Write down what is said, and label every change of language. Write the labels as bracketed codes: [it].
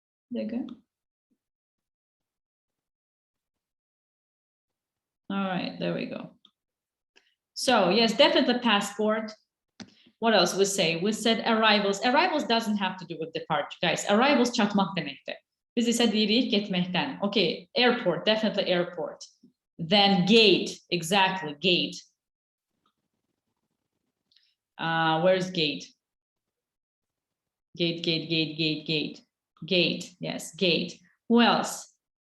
[en] There you go. All right, there we go. So yes, definitely passport. What else we say? We said arrivals. Arrivals doesn't have to do with departure, guys. [az] Arrivals çatmak demekti. Biz ise deyirik getmekten. [en] Okay, airport, definitely airport. Then gate, exactly, gate. Where's gate? Gate, yes, gate. Who else?